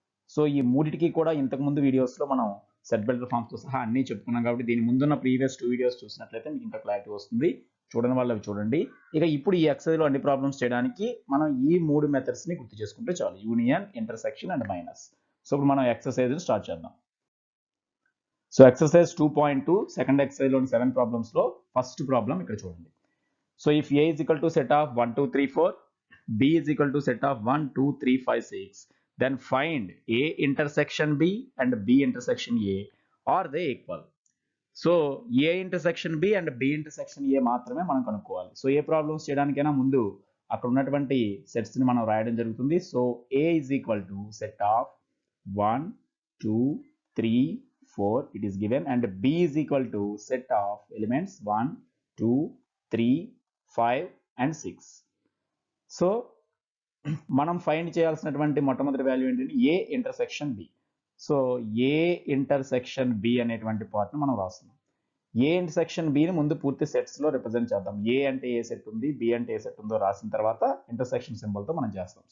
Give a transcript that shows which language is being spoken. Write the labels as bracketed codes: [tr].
[te] So ఈ మూడిటికి కూడా ఇంతకుముందు వీడియోస్లో మనం సెట్ బిల్డర్ ఫామ్స్తో సహా అన్నీ చెప్పుకున్నాం కాబట్టి దీని ముందున్న ప్రీవియస్ 2 వీడియోస్ చూసినట్లయితే మీకు ఇంకా క్లారిటీ వస్తుంది. చూడని వాళ్ళు అవి చూడండి. ఇక ఇప్పుడు ఈ ఎక్సర్సైజ్లో అన్ని ప్రాబ్లమ్స్ చేయడానికి మనం ఈ మూడు మెథడ్స్ని గుర్తు చేసుకుంటే చాలు, union, intersection and minus. So ఇప్పుడు మనం ఎక్సర్సైజ్ స్టార్ట్ చేద్దాం. So exercise 2.2 second ఎక్సర్సైజ్లోని 7 ప్రాబ్లమ్స్లో first problem ఇక్కడ చూడండి. [en] So if A is equal to set of 1, 2, 3, 4, B is equal to set of 1, 2, 3, 5, 6, then find A intersection B and B intersection A. Are they equal? [te] So [en] A intersection B and B intersection A [te] మాత్రమే మనం కనుక్కోవాలి. So ఏ problems చేయడానికైనా ముందు అక్కడ ఉన్నటువంటి సెట్స్ని మనం రాయడం జరుగుతుంది. [en] So A is equal to set of 1, 2, 3, 4 it is given and B is equal to set of elements 1, 2, 3, 5 and 6. [te] So మనం ఫైండ్ చేయాల్సినటువంటి మొట్టమొదటి వాల్యూ ఏంటంటే ఏ intersection B. So ఏ intersection B అనేటువంటి పార్ట్ను మనం రాస్తున్నాం. ఏ ఇంటర్సెక్షన్ బిని ముందు పూర్తి సెట్స్లో represent చేద్దాం. ఏ అంటే ఏ సెట్ ఉంది, బి అంటే ఏ సెట్ ఉందో రాసిన తర్వాత ఇంటర్సెక్షన్ సింబల్తో మనం చేస్తాం.